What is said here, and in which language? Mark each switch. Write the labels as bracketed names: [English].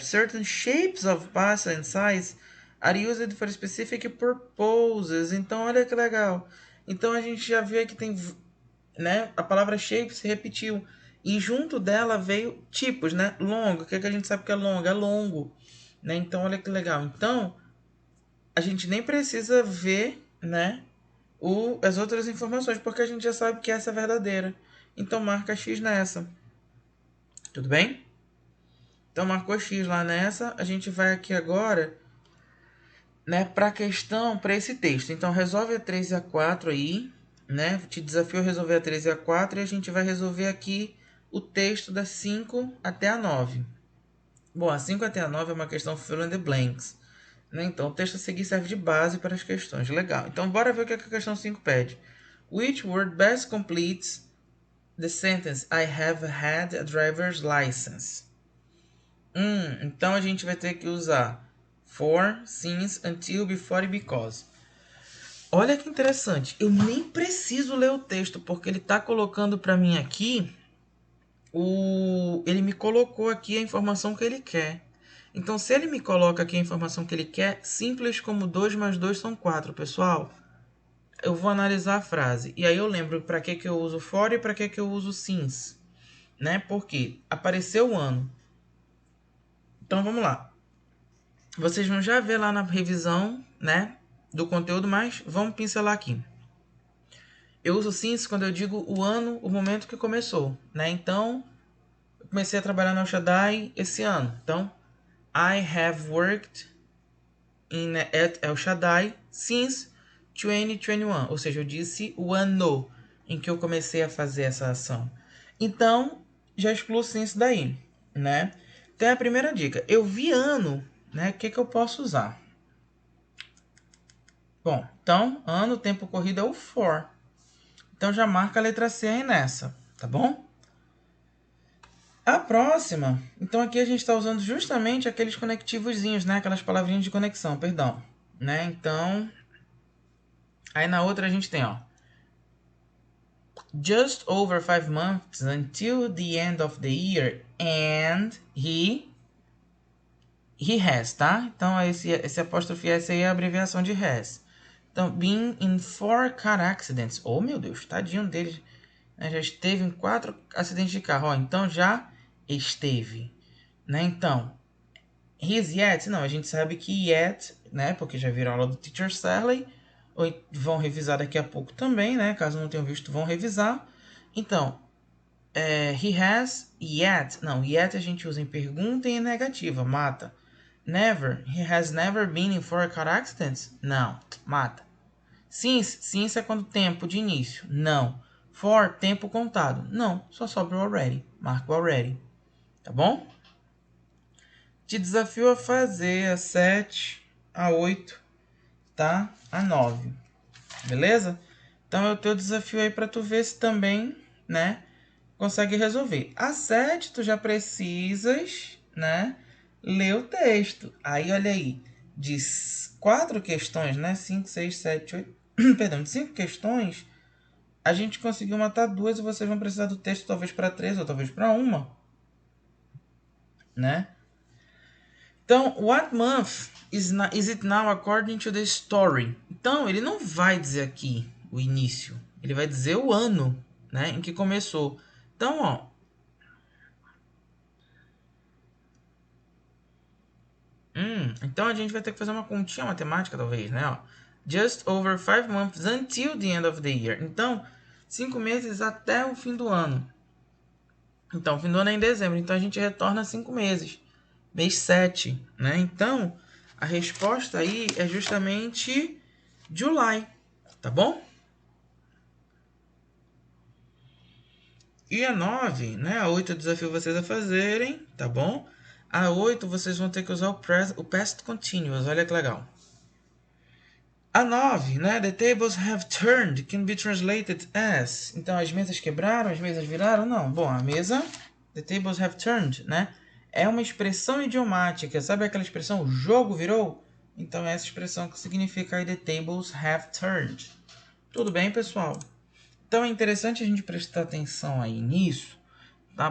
[English] Certain shapes of pasta and size are used for specific purposes. [Portuguese] Então, olha que legal. Então, a gente já viu que tem, né? A palavra shape se repetiu. E junto dela veio tipos, né? Longo. O que, é que a gente sabe que é longo? É longo. Né? Então, olha que legal. Então, a gente nem precisa ver, né? As outras informações, porque a gente já sabe que essa é verdadeira. Então marca X nessa. Tudo bem? Então marcou X lá nessa. A gente vai aqui agora, né, para a questão, para esse texto. Então resolve a 3 e a 4 aí, né? Te desafio a resolver a 3 e a 4 e a gente vai resolver aqui o texto da 5 até a 9. Bom, a 5 até a 9 é uma questão [English] fill in the blanks. [Portuguese] Né? Então, o texto a seguir serve de base para as questões. Legal. Então, bora ver o que a questão 5 pede. [English] Which word best completes the sentence I have had a driver's license? [Portuguese] Então, a gente vai ter que usar for, since, until, before e because. Olha que interessante. Eu nem preciso ler o texto, porque ele está colocando para mim aqui... Ele me colocou aqui a informação que ele quer. Então, se ele me coloca aqui a informação que ele quer, simples como 2 mais 2 são 4, pessoal. Eu vou analisar a frase. E aí eu lembro para que eu uso for e para que eu uso since. Né? Porque apareceu o ano. Então, vamos lá. Vocês vão já ver lá na revisão, né, do conteúdo, mas vamos pincelar aqui. Eu uso since quando eu digo o ano, o momento que começou. Né? Então, eu comecei a trabalhar no El Shaddai esse ano. [English] Então, I have worked at El Shaddai since 2021. [Portuguese] Ou seja, eu disse o ano em que eu comecei a fazer essa ação. Então, já excluo since daí, né? Então, é a primeira dica. Eu vi ano, né? O que eu posso usar? Bom, então, ano, tempo corrido é o for. Então, já marca a letra C aí nessa, tá bom? A próxima, então aqui a gente está usando justamente aqueles conectivozinhos, né? Aquelas palavrinhas de conexão, perdão. Né? Então, aí na outra a gente tem, ó. [English] Just over 5 months until the end of the year and he has, [Portuguese] tá? Então esse apóstrofe S aí é a abreviação de has. [English] Então, been in 4 car accidents. [Portuguese] Oh, meu Deus, tadinho dele. Né? Já esteve em 4 acidentes de carro. Ó, então, já esteve. Né? Então, his yet. Não, a gente sabe que yet, né? Porque já viram aula do Teacher Sally. Vão revisar daqui a pouco também, né? Caso não tenham visto, vão revisar. Então, [English] he has yet. [Portuguese] Não, yet a gente usa em pergunta e em negativa. Mata. Never. [English] He has never been in 4 car accidents? [Portuguese] Não, mata. Since é quando tempo de início. Não. For, tempo contado. Não, só sobra o already. Marca o already. Tá bom? Te desafio a fazer a 7, a 8, tá? A 9. Beleza? Então é o teu desafio aí para tu ver se também, né, consegue resolver. A 7 tu já precisas, né, ler o texto. Aí olha aí, de 4 questões, né, 5, 6, 7, 8, perdão, de 5 questões, a gente conseguiu matar 2 e vocês vão precisar do texto talvez para 3 ou talvez para 1, né? [English] Então, what month is it now according to the story? [Portuguese] Então, ele não vai dizer aqui o início. Ele vai dizer o ano, né, em que começou. Então, ó. Então a gente vai ter que fazer uma continha matemática, talvez, né? Ó. [English] Just over 5 months until the end of the year. [Portuguese] Então, 5 meses até o fim do ano. Então, o fim do ano é em dezembro. Então, a gente retorna 5 meses. Mês 7, né? Então, a resposta aí é justamente July, tá bom? E a 9, né? A 8 eu desafio vocês a fazerem, tá bom? A 8 vocês vão ter que usar o past continuous, olha que legal. A 9, né? [English] The tables have turned can be translated as. [Portuguese] Então, as mesas quebraram, as mesas viraram? Não. Bom, a mesa, [English] the tables have turned, [Portuguese] né? É uma expressão idiomática. Sabe aquela expressão, o jogo virou? Então, é essa expressão que significa aí, [English] the tables have turned. [Portuguese] Tudo bem, pessoal? Então, é interessante a gente prestar atenção aí nisso, tá?